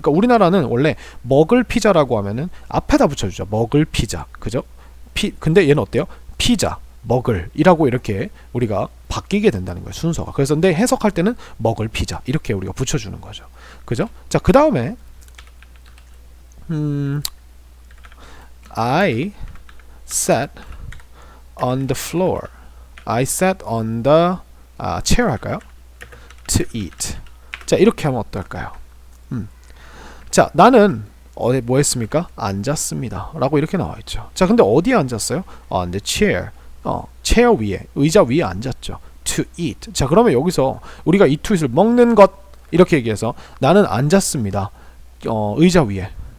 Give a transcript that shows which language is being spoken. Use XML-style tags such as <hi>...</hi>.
<ko>그러니까 우리나라는 원래 먹을 피자라고 하면은 앞에다 붙여주죠. 먹을 피자, 그죠? 근데 얘는 어때요? 피자, 먹을이라고 이렇게 우리가 바뀌게 된다는 거예요, 순서가. 그래서 근데 해석할 때는 먹을 피자 이렇게 우리가 붙여주는 거죠, 그죠? 자, 그 다음에</ko> <en>I sat on the floor. I sat on the chair</en> <ko>할까요?</ko> <en>To eat.</en> <ko>자, 이렇게 하면 어떨까요? 자, 나는 뭐 했습니까? 앉았습니다 라고 이렇게 나와있죠. 자, 근데 어디에 앉았어요?</ko> <en>On the chair.</en> <ko>체어 위에, 의자 위에 앉았죠.</ko> <en>To eat.</en> <ko>자, 그러면 여기서 우리가 eat to eat을 먹는 것 이렇게 얘기해서 나는 앉았습니다 의자 위에.</ko>